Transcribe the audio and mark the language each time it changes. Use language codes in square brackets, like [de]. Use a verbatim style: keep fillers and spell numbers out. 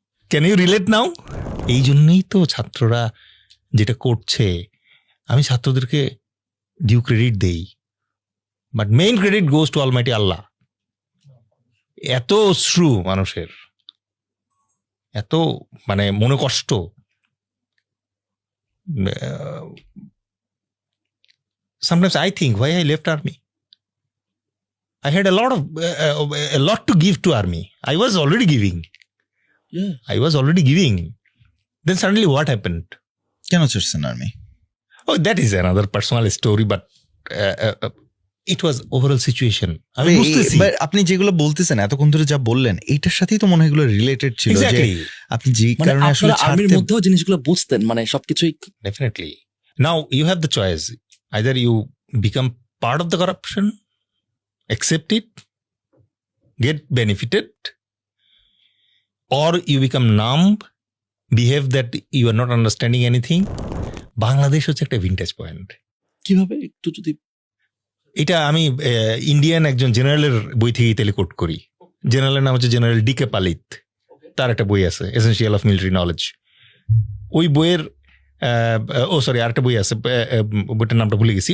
[en] Can you relate now? [bn] এই জন্যই তো ছাত্ররা যেটা করছে, আমি ছাত্রদেরকে ডিউ ক্রেডিট দেই, [en] But main credit goes to almighty Allah. [bn] এত অশ্রু মানুষের, এত মানে মনে কষ্ট, [en] Sometimes I think why I left army. I had a lot of uh, a lot to give to army. I was already giving. Yeah. I was already giving. Then suddenly what happened? Cannot choose an army. Oh, that is another personal story, but it was overall situation. [bn] আমি এই- বুঝতেছি but আপনি যেগুলো বলতেছেন এতক্ষণ ধরে যা বললেন এইটার সাথেই তো মনে হয় এগুলো রিলেটেড ছিল যে [en] exactly [bn] আপনি যে মানে কারণে আসলে আপনারা আর্মির ছাড়তে- মধ্যেও জিনিসগুলো বুঝতেন, মানে সবকিছুই। [en] definitely. Now you have the choice. Either you become part of the corruption, accept it, get benefited, or you become numb, behave that you are not understanding anything. [bn] Bangladesh হচ্ছে একটা ভিন্টেজ পয়েন্ট। কিভাবে একটু যদি এটা আমি ইন্ডিয়ান একজন জেনারেলের বই থেকেই তেলে কোট করি। জেনারেলের নাম হচ্ছে জেনারেল ডি কে পালিত, তার একটা বই আছে এসেন্সিয়াল অফ মিলিটারি নলেজ। ওই বইয়ের আহ, ও সরি আরেকটা বই আছে, আহ, আহ, বইটার নামটা ভুলে গেছি।